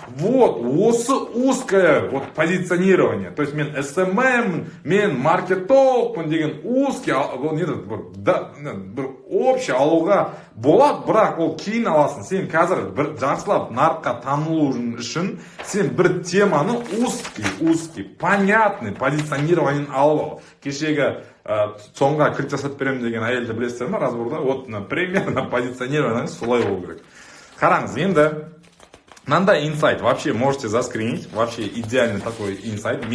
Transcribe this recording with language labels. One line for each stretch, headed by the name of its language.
Russian: Вот,
Kazakh: осы
Russian: узкое вот позиционирование.
Kazakh: То есть мен SMM, мен маркетологпын деген узкий, бір общий алуға болады, бірақ ол кейін аласың. Сен қазір бір жақсылап нарыққа танылу үшін сен бір теманы узкий, понятный позиционированиен алып ал. Кешегі соңға кілт жасап берем деген әйелді білесіздер ма, разборда?
Russian: Вот, примерно позиционирование
Kazakh: солай болу керек. Қараңыз, енді мынандай
Russian: инсайт, вообще можете заскринить, вообще идеальный такой инсайт.